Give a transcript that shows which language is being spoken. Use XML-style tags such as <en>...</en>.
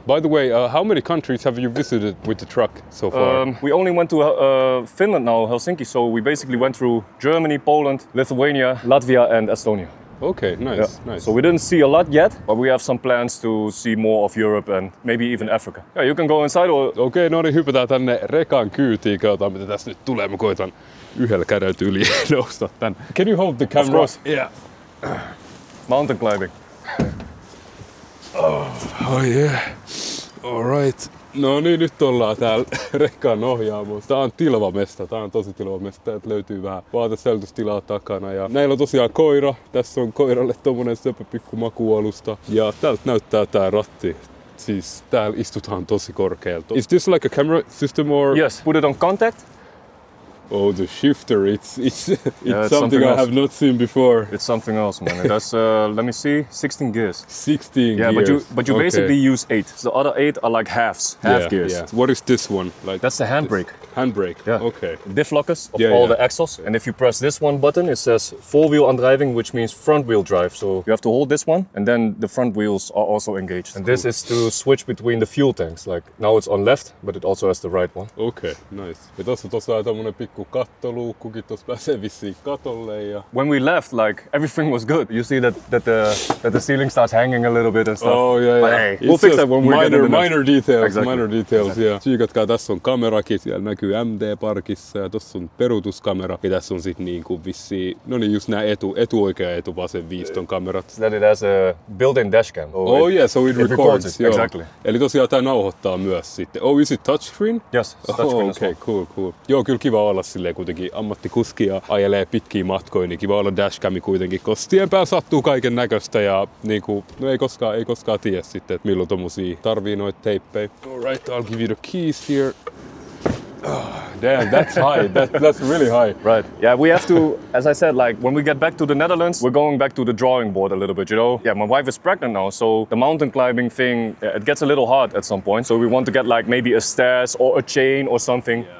<en>By the way, how many countries have you visited with the truck so far? We only went to Finland now, Helsinki. So we basically went through Germany, Poland, Lithuania, Latvia and Estonia. Okay, nice. So we didn't see a lot yet, but we have some plans to see more of Europe and maybe even Africa. Yeah, you can go inside or...</en> <fi>Okei, no niin, hypätään tänne rekan kyytiin, katsotaan mitä tässä nyt tulee. Mä koitan yhdellä kädellä yli nousta tän.</fi> <en>Can you hold the camera? Of course. Yeah. Mountain climbing. Oh yeah. Alright.</en> <fi>No niin, nyt ollaan täällä rekkaan ohjaamossa. Tää on tilvamesta, tää on tosi tilvamesta. Täältä löytyy vähän vaatesäilytystilaa takana. Ja näillä on tosiaan koira. Tässä on koiralle tommonen söpö pikku makualusta. Ja täältä näyttää tää ratti. Siis täällä istutaan tosi korkealta.</fi> <en>Is this like a camera system or? Yes, put it on contact. Oh, the shifter, it's it's something I have not seen before. It's something else, man. It has, let me see, 16 gears. 16 gears. Yeah, but you basically use 8. So the other 8 are like half gears. Yeah. What is this one? Like that's the handbrake. Handbrake. Yeah. Okay. Diff lockers of all the axles. And if you press this one button, it says 4-wheel undriving, which means front wheel drive. So you have to hold this one, and then the front wheels are also engaged. And this is to switch between the fuel tanks. Like now it's on left, but it also has the right one. Okay, nice.</en> <fi>Ja tossa on tommonen pikku kattoluukkukin, tossa pääsee vissiin katolle. Ja...</fi> <en>When we left, like everything was good. You see that the ceiling starts hanging a little bit and stuff. Oh yeah. But hey, we'll fix that when we get in the minor details. Exactly. Minor details. Yeah.</en> <fi>Tsiikatkaa, tässä on kamerakin, siellä näkyy MD-parkissa ja tossa on peruutuskamera. Ja tässä on sit niinku vissiin, no niin just nää etuoikea etu vasen viiston kamerat.</fi> <en>That it has a built-in dashcam. So it records it. Exactly.</en> <fi>Eli tosiaan tää nauhoittaa myös sitten.</fi> <en>Oh, is it touchscreen? Yes, touchscreen as well. Cool.</en> <fi>Joo, kyllä kiva olla silleen kuitenkin ammattikuski ja ajelee pitkiä matkoja, niin kiva olla dashcami kuitenkin, koska tien päällä sattuu kaiken näköistä ja niinku, no ei koskaan tiedä sitten, että milloin tommosia tarvii noita teippejä.</fi> <en>Alright, I'll give you the keys here. Damn, that's high. That's really high. Right. Yeah, we have to, as I said, like when we get back to the Netherlands, we're going back to the drawing board a little bit, you know? Yeah, my wife is pregnant now, so the mountain climbing thing, it gets a little hard at some point. So we want to get like maybe a stairs or a chain or something. Yeah.</en>